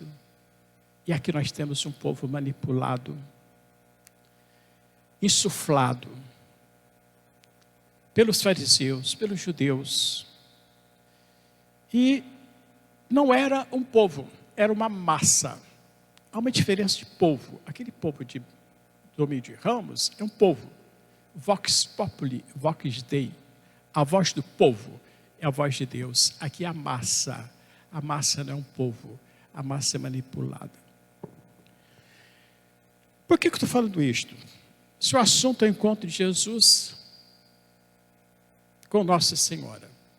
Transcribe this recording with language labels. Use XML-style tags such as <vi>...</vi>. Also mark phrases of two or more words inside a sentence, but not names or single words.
<pt>E aqui nós temos um povo manipulado, insuflado pelos fariseus, pelos judeus. E não era um povo, era uma massa. Há uma diferença de povo. Aquele povo de domingo de Ramos é um povo.</pt> <la>Vox populi, vox dei.</la> <pt>A voz do povo é a voz de Deus. Aqui é a massa. A massa não é um povo. A massa é manipulada. Por que eu estou falando isto? Se o assunto é o encontro de Jesus com Nossa Senhora.</pt>